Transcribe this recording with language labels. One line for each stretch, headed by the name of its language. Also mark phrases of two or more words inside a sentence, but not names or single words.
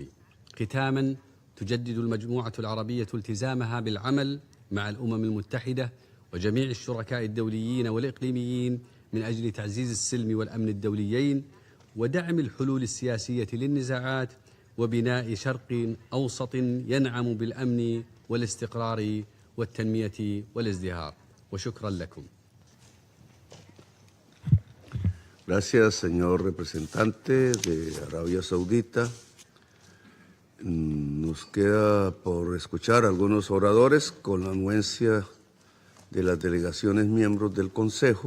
Arabic: ختاما، تجدد المجموعة العربية التزامها بالعمل مع الأمم المتحدة وجميع الشركاء الدوليين والإقليميين من أجل تعزيز السلم والأمن الدوليين ودعم الحلول السياسية للنزاعات وبناء شرق أوسط ينعم بالأمن والاستقرار والتنمية والازدهار. وشكرا لكم.
Spanish: Gracias, señor representante de Arabia Saudita. Nos queda por escuchar algunos oradores con la anuencia de las delegaciones miembros del Consejo.